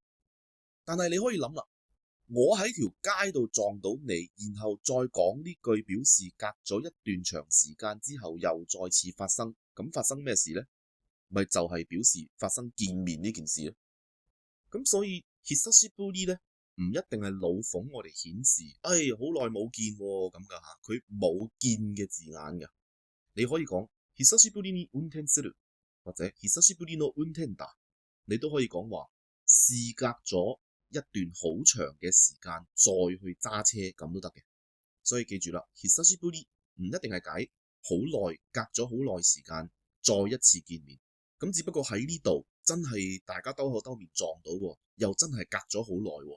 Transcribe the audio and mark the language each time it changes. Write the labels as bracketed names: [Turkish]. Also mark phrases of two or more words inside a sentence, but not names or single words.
[Cantonese] 但係你可以諗啦，我喺條街度撞到你，然後再講呢句表示隔咗一段長時間之後又再次發生，咁發生咩事呢？咪就係表示發生見面呢件事咯。咁所以久しぶり咧，唔一定係老諷我哋顯示，好耐冇見喎咁噶嚇，佢冇見嘅字眼㗎。你可以講 [Japanese] 久しぶりに運転する， [Cantonese] 或者 [Japanese] 久しぶりの運転だ， [Cantonese] 你都可以講話事隔咗一段好長嘅時間再去揸車咁都得嘅。所以記住啦，久しぶり唔一定係解好耐，隔咗好耐時間再一次見面。咁只不過喺呢度真係大家兜口兜面撞到喎，又真係隔咗好耐喎。